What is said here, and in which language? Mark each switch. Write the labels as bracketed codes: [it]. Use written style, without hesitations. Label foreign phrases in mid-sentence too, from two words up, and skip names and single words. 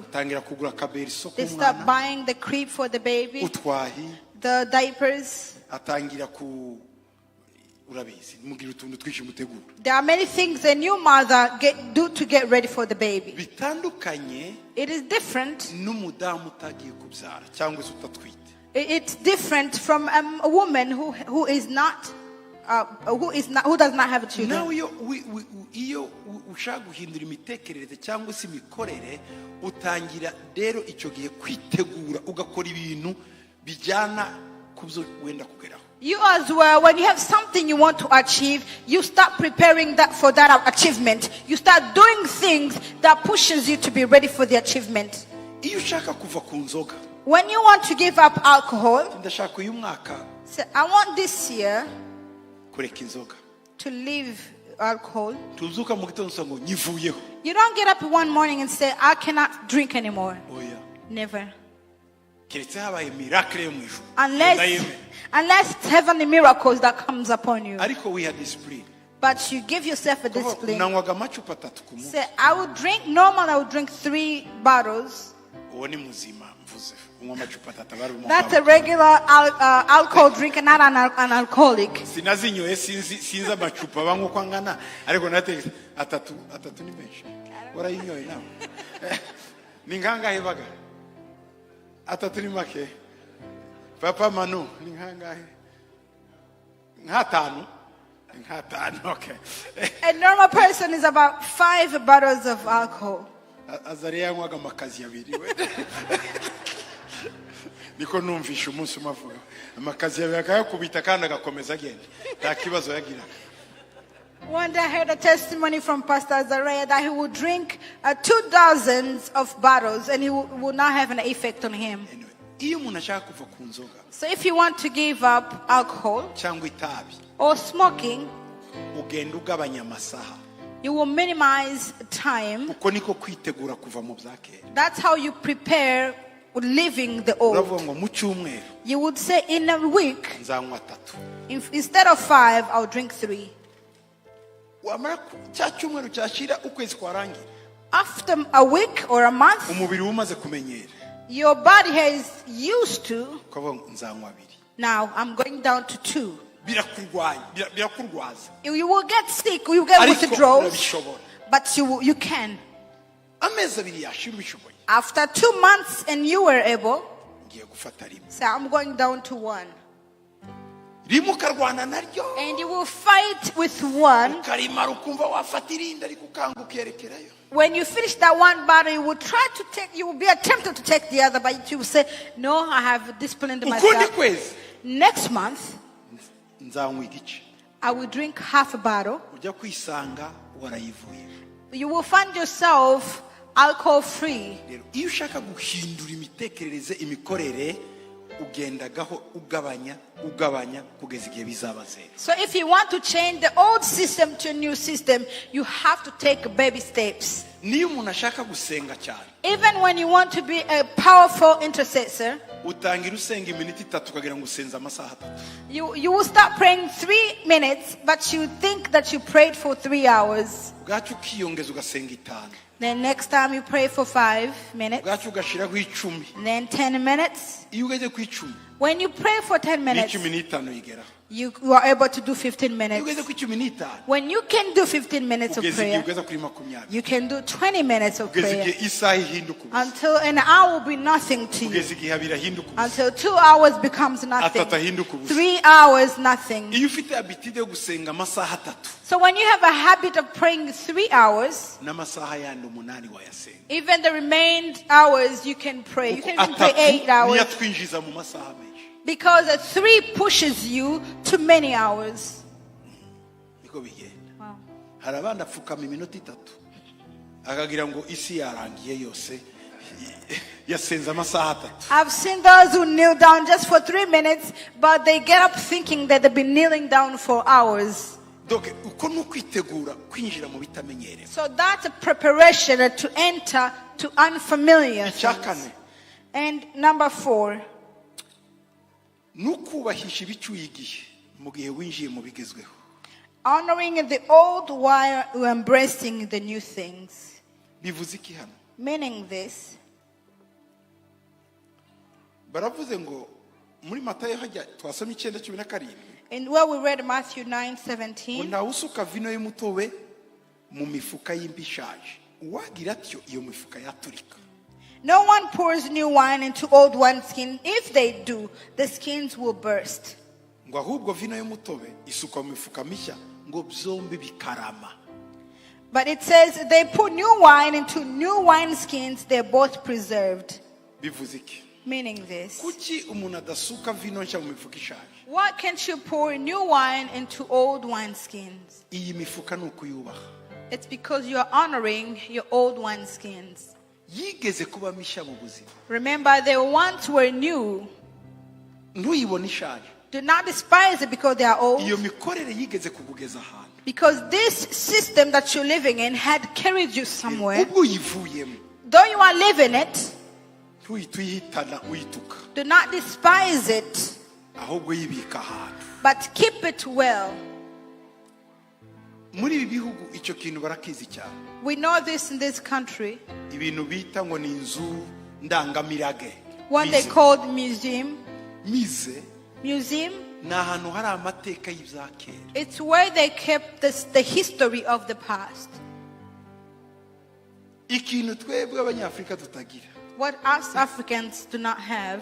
[rw] Tangira kugura kaberiso [en] They start [rw] k'umwana [en] buying the crib for the baby, [rw] utwahi [en] the diapers. [rw] atangira ku urabizi mugira utuntu twinshi mutegura [en] There are many things a new mother do to get ready for the baby. [rw] bitandukanye [en] It is different. [rw] n'umudamu utagiye kubyara cyangwa se utatwite. [en] It's different from a woman who does not have children. [rw] nawe iyo ushaka guhindura imitekerereze cyangwa se imikorere utangira rero icyo gihe kwitegura ugakora ibintu bijyana ku byo wenda kugeraho. [en] You as well, when you have something you want to achieve, you start preparing for that achievement. You start doing things that pushes you to be ready for the achievement. [rw] Iyo ushaka kuva ku nzoga [en] When you want to give up alcohol, [rw] ndashaka uyu mwaka [en] say, I want this year [rw] kureka inzoga [en] to leave alcohol. [rw] tuzuka mu gitondo usanga ngo nyivuyeho. [en] You don't get up one morning and say, I cannot drink anymore. [rw] Oya [en] Never. [rw] keretse habaye miracle yo mu ijuru [en] Unless it's heavenly miracles that comes upon you. ariko we had discipline. But you give yourself a discipline. [rw] Unanywaga amacupa 3 ku munsi. [en] Say, I would drink, normal I would drink 3 bottles. [rw] Uwo ni muzima mvuze unywa amacupa 3 bari mu [en] That's a regular alcohol drinker, not an alcoholic. [rw] sinazinyoye sinzi amacupa banywa uko angana ariko nategetse atatu ni menshi warayinyoye nawe ni nkangahe baga atatu ni make papa Manu ni nkangahe nk'atanu okay. [en] A normal person is about 5 bottles of alcohol. [rw] Azariya yanywaga amakazi abiri we niko numvisha umunsi umavuga amakazi abiri akayakubita kandi agakomeza agenda nta kibazo yagira. [en] One day I heard a testimony from Pastor Azariah that he would drink 2 dozens of bottles and he would not have an effect on him. Anyway, [rw] iyo umuntu ashaka kuva ku nzoga [en] So if you want to give up alcohol [rw] cyangwa itabi [en] or smoking, [rw] ugenda ugabanya amasaha. [en] you will minimize time. [rw] Uko niko kwitegura kuva mu byakera. [en] That's how you prepare living the old. [rw] Uravuga ngo mu cyumweru [en] You would say in a week, [rw] nzanywa 3. [en] instead of 5, I'll drink 3. [rw] Wamara cya cyumweru cyashira ukwezi kwarangira [en] After a week or a month, [rw] umubiri umaze kumenyera [en] your body has used to, [rw] ukavuga ngo nzanywa 2. [en] now I'm going down to 2. [rw] birakurwaza [en] You will get sick, you will get [rw] ariko [en] withdrawals, [rw] urabishobora. [en] but you can. [rw] amezi abiri yashira ubishoboye [en] After 2 months and you were able, [rw] ngiye gufata rimwe [en] say, I'm going down to 1. [rw] rimwe ukarwana naryo [en] And you will fight with 1. [rw] ukarimara ukumva wafata irindi ariko ukanga ukerekerayo. [en] When you finish that one battle, you will try to take, you will be tempted to take the other, but you will say, no, I have disciplined [rw] ukundi [en] myself. [rw] kwezi [en] Next month, [rw] nzanywa igice [en] I will drink half a bottle. [rw] ujya kwisanga warayivuye. [en] You will find yourself alcohol free. [rw] Rero iyo ushaka guhindura imitekerereze imikorere ugendagaho ugabanya kugeza igihe bizaba zero. [en] So if you want to change the old system to a new system, you have to take baby steps. [rw] Niyo umuntu ashaka gusenga cyane [en] Even when you want to be a powerful intercessor, [rw] utangira usenga iminota 3 ukagira ngo usenze amasaha 3. [en] you will start praying 3 minutes, but you think that you prayed for 3 hours. [rw] Bwacu ukiyongeza ugasenga 5. [en] Then next time you pray for 5 minutes. [rw] Bwacu ugashiraho 10. [en] Then 10 minutes. [rw] Iyo ugeze ku 10 [en] When you pray for 10 minutes, [rw] n'icumi yigera. [en] you are able to do 15 [rw] Iyo [en] minutes. [rw] ugeze ku 15 [en] When you can do 15 minutes of [rw] ugeze igihe [en] prayer, [rw] ugeza kuri 20. [en] you can do 20 minutes of [rw] Ugeze [en] prayer [rw] igihe isaha ihinduka ubusa. [en] until an hour will be nothing to you. [rw] Ugeze igihe abiri ahinduka ubusa. [en] Until 2 hours becomes nothing. [rw] Atatu ahinduka ubusa. [en] 3 hours, nothing. [rw] Iyo ufite habitude yo gusenga amasaha 3 [en] So when you have a habit of praying 3 hours, n'amasaha yandi 8 wayasenga. even the remaining hours you can pray. You can even pray 8 hours. [rw] niyo twinjiza mu masaha menshi. [en] Because a 3 pushes you to many hours. [rw] Niko bigenda. Wow. Hari abandi apfukama iminota 3 akagira ngo isi yarangiye yose yasenze amasaha 3. [en] I've seen those who kneel down just for 3 minutes, but they get up thinking that they've been kneeling down for hours. [rw] Donc uko no kwitegura kwinjira mu bitamenyereye. [en] So that's a preparation to enter to unfamiliar things. [rw] Icyakane [en] And number 4, [rw] nukubahisha ibicyuye igihe mu gihe winjiye mu bigezweho. [en] honoring the old while embracing the new things. [rw] Bivuze iki hano? [en] Meaning this, [rw] Baravuze ngo muri Matayo hajya twasomye 9:17 [en] in where we read Matthew [rw] ngo 9:17, ntawe usuka vino y'umutobe mu mifuka y'imbishaje uwagira atyo iyo mifuka yaturika. [en] no one pours new wine into old wineskin. If they do, the skins will burst. [rw] Ngo ahubwo vino y'umutobe isuka mu mifuka mishya ngo byombi bikarama. [en] But it says they put new wine into new wineskins, they're both preserved. [rw] Bivuze iki? [en] Meaning this, [rw] Kuki umuntu adasuka vino nshya mu mifuka ishaje? [en] why can't you pour new wine into old wineskins? [rw] Iyi mifuka ni ukuyubaha. [en] It's because you're honoring your old wineskins. [rw] Yigeze kuba mishya mu buzima. [en] Remember, they once were new. [rw] Ntuyibone ishaje. [en] Do not despise it because they are old. [rw] Iyo mikorere yigeze kugugeza ahantu. [en] Because this system that you're living in had carried you somewhere. [rw] Ubwo uyivuyemo [en] Though you are living it, [rw] ntuyitana uyituka. [en] do not despise it, [rw] Ahubwo yibika ahantu. [en] but keep it well. [rw] Muri ibi bihugu icyo kintu barakizi cyane. [en] We know this in this country. [rw] Ibintu bita ngo ni inzu ndangamirage. [en] What they called museum. [rw] Mize [en] Museum, [rw] ni ahantu hari amateka y'ibya kera. [en] it's where they kept the history of the past. [rw] Ikintu twebwe abanyafrika tutagira [en] What us Africans do not have,